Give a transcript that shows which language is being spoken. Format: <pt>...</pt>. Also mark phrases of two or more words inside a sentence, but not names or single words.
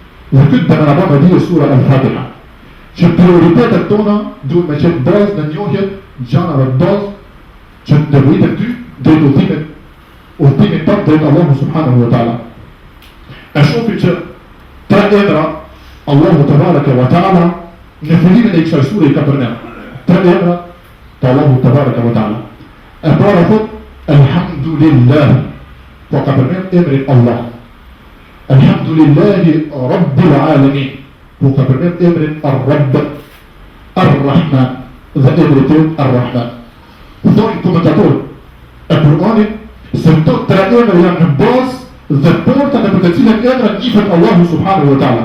<sq>Dhe këtë dhe në bëma dhije sura Al-Fatiha. Që prioritetet tona duhet me qenë bazë në njohjet gjanave bazë që të nevojitën ty drejt udhëtimin tënë drejt Allahu</sq> <ar>سبحانه وتعالى.</ar> <sq>E shofi që tre emra Allahu</sq> <ar>تبارك وتعالى</ar> <sq>në fillimin e kësaj sure I ka përmend. Tre emra të Allahu</sq> <ar>تبارك وتعالى.</ar> <sq>E para thot Alhamdulillah, po ka përmend emrin Allah.</sq> <ar>الحمد لله رب العالمين,</ar> <sq>po ka përmend emrin Ar-Rabb, Ar-Rahman dhe emrin tjetër Ar-Rahman. Thonë komentatorët e Kur'anit se këto tre emra janë në bazë dhe porta në për të cilën emra njihet Allahu</sq> <ar>سبحانه وتعالى.</ar>